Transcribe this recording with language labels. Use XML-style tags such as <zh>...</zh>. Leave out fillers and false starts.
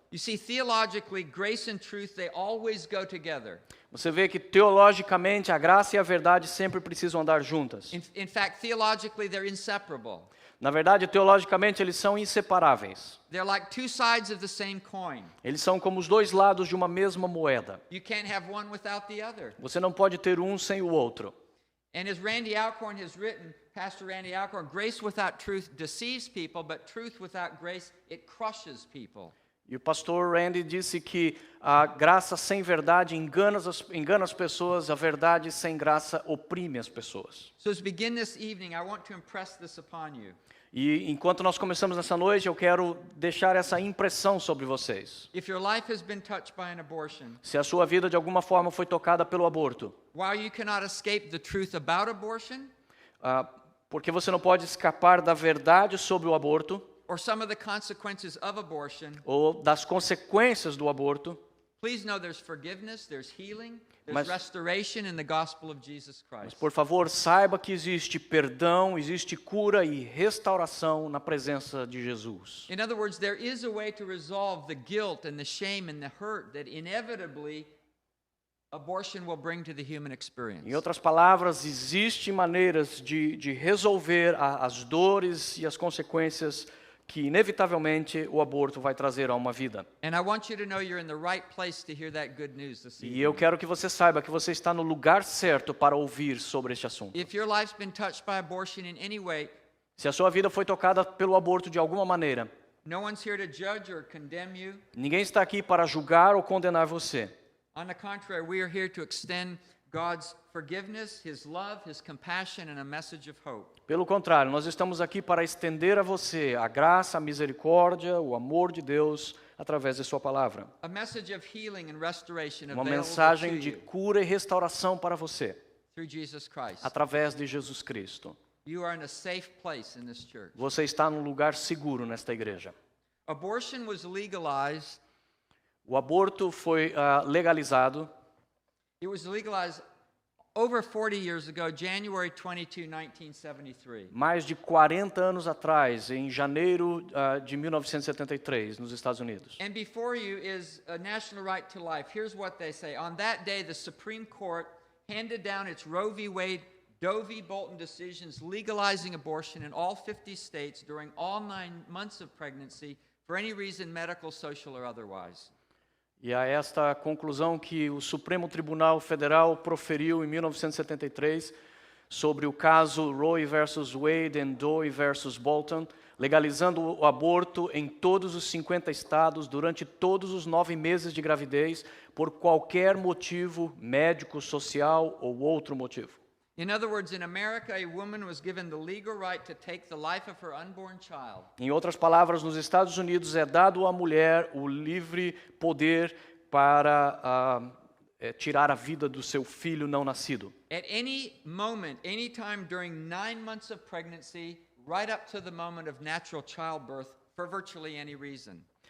<en>You see, theologically, grace and truth, they always go together.</en> <pt>Você vê que teologicamente a graça e a verdade sempre precisam andar juntas.</pt> <en>In fact, theologically, they're inseparable.</en> <pt>Na verdade, teologicamente eles são inseparáveis.</pt> <en>They're like two sides of the same coin.</en> <pt>Eles são como os dois lados de uma mesma moeda.</pt> <en>You can't have one without the other.</en> <pt>Você não pode ter um sem o outro.</pt> <en>And as Randy Alcorn has written, Pastor Randy Alcorn, grace without truth deceives people, but truth without grace, it crushes people.</en> <pt>E o pastor Randy disse que a graça sem verdade engana as pessoas, a verdade sem graça oprime as pessoas.</pt> <en>So as we begin this evening, I want to impress this upon you.</en> <pt>E enquanto nós começamos nessa noite, eu quero deixar essa impressão sobre vocês.</pt> <en>If your life has been touched by an abortion,</en> <pt>Se a sua vida de alguma forma foi tocada pelo aborto,</pt> <en>while you cannot escape the truth about abortion,</en> <pt>porque você não pode escapar da verdade sobre o aborto,</pt> <en>or some of the consequences of abortion,</en> <pt>ou das consequências do aborto,</pt> <en>please know there's forgiveness, there's healing, there's</en> <pt>Mas-</pt> <en>restoration in the gospel of Jesus</en> <pt>mas</pt> <en>Christ.</en> <pt>por favor, saiba que existe perdão, existe cura e restauração na presença de Jesus.</pt> <en>In other words, there is a way to resolve the guilt and the shame and the hurt that inevitably abortion will bring to the human experience.</en> <pt>Em outras palavras, existem maneiras de resolver as dores e as consequências que inevitavelmente o aborto vai trazer a uma vida.</pt> <en>And I want you to know you're in the right place to hear that good news this</en> <pt>E eu</pt> <en>evening.</en> <pt>quero que você saiba que você está no lugar certo para ouvir sobre este assunto.</pt> <en>If your life's been touched by abortion in any way,</en> <pt>Se a sua vida foi tocada pelo aborto de alguma maneira,</pt> <en>no one's here to judge or condemn you.</en> <pt>ninguém está aqui para julgar ou condenar você.</pt> <en>On the contrary, we are here to extend God's forgiveness, His love, His compassion, and a message of hope.</en> <pt>Pelo contrário, nós estamos aqui para estender a você a graça, a misericórdia, o amor de Deus através de sua palavra.</pt> <en>A message of healing and restoration</en> <pt>Uma</pt> <en>available</en> <pt>mensagem</pt> <en>to</en> <pt>de</pt> <en>you</en> <pt>cura e restauração para você,</pt> <en>through Jesus Christ.</en> <pt>através de Jesus Cristo.</pt> <en>You are in a safe place in this church.</en> <pt>Você está num lugar seguro nesta igreja.</pt> <en>Abortion was legalized.</en> <pt>O aborto foi legalizado</pt> <en>It was legalized over 40 years ago, January 22, 1973.</en> <pt>mais de 40 anos atrás, em janeiro de 1973, nos Estados Unidos.</pt> <en>And before you is a national right to life. Here's what they say. On that day, the Supreme Court handed down its Roe v. Wade, Doe v. Bolton decisions legalizing abortion in all 50 states during all 9 months of pregnancy for any reason, medical, social, or otherwise.</en> <pt>E a esta conclusão que o Supremo Tribunal Federal proferiu em 1973 sobre o caso Roe versus Wade e Doe versus Bolton, legalizando o aborto em todos os 50 estados durante todos os 9 meses de gravidez por qualquer motivo médico, social ou outro motivo.</pt> <en>In other words, in America, a woman was given the legal right to take the life of her unborn child.</en> <pt>Em outras palavras, nos Estados Unidos é dado à mulher o livre poder para tirar a vida do seu filho não nascido.</pt> <en>At any moment, any time during 9 months of pregnancy, right up to the moment of natural childbirth, for virtually any reason.</en>